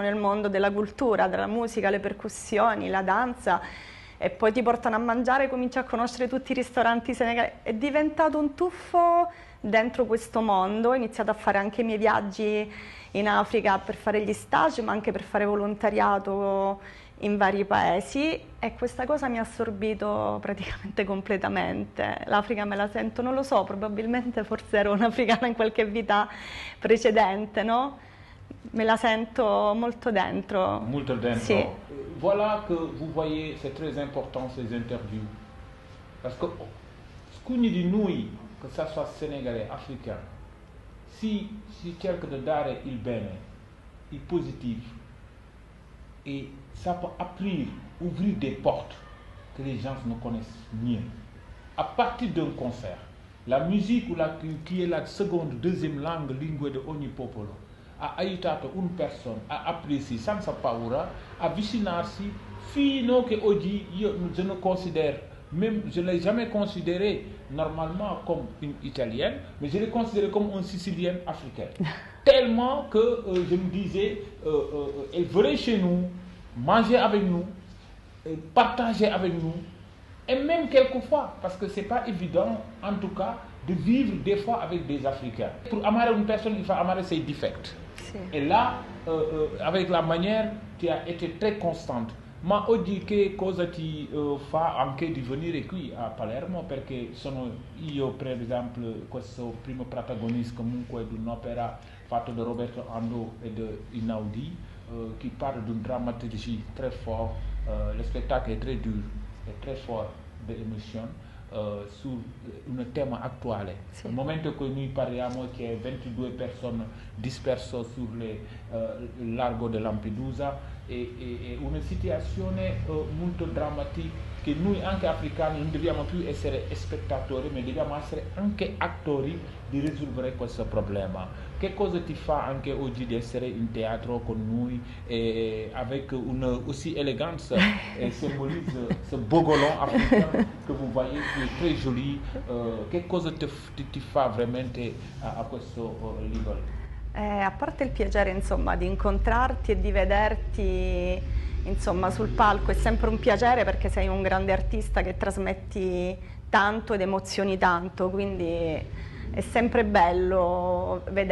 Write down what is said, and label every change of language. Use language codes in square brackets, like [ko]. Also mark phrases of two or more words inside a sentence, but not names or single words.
[it] nel mondo della cultura, della musica, le percussioni, la danza, e poi ti portano a mangiare, cominci a conoscere tutti i ristoranti senegalesi, è diventato un tuffo dentro questo mondo, ho iniziato a fare anche i miei viaggi in Africa per fare gli stage, ma anche per fare volontariato in vari paesi e questa cosa mi ha assorbito praticamente completamente. L'Africa me la sento, non lo so, probabilmente forse ero un'africana in qualche vita precedente, no? Me la sento molto dentro. Molto dentro. Sì. [fr] Voilà que vous voyez, c'est très important ces interviews. Parce que [it] alcuni di noi, [fr] che ça soit sénégalais, africain, [it] si cerca di dare il bene, il positivo, [fr] et ça peut ouvrir des portes que les gens ne connaissent mieux. À partir d'un concert, la musique qui est la seconde, deuxième langue, [it] lingua di ogni popolo, ha aiutato una persona a aprirsi senza paura, avvicinarsi fino che oggi [fr] je ne considère, même je ne l'ai jamais considéré normalement comme une italienne, mais je l'ai considéré comme une sicilienne africaine. Tellement que je me disais, elle venait chez nous, manger avec nous, partager avec nous, et même quelquefois, parce que c'est pas évident, en tout cas, de vivre des fois avec des Africains. Pour amare une personne, il faut amare ses défauts. Sì. Et là, avec la manière, tu as été très constante. [it] Ma oggi che cosa ti fa anche di venire qui a Palermo? Perché sono io, per esempio, questo primo protagonista comunque di un'opera fatta da Roberto Ando e di Inaudi, [fr] qui parle d'une dramaturgie très forte. Le spectacle est très dur et très fort d'émotion. [it] Su un tema attuale. Sì. Nel momento in cui noi parliamo che 22 persone disperse sul largo di Lampedusa è una situazione molto drammatica che noi anche africani non dobbiamo più essere spettatori ma dobbiamo essere anche attori di risolvere questo problema. Che cosa ti fa anche oggi di essere in teatro con noi avec une aussi élégance et symbolise ce bogolon africain que vous voyez qui est très joli. Che cosa ti fa veramente a questo livello? A parte il piacere, insomma, di incontrarti e di vederti, insomma, sul palco, è sempre un piacere perché sei un grande artista che trasmetti tanto ed emozioni tanto, quindi è sempre bello vederti.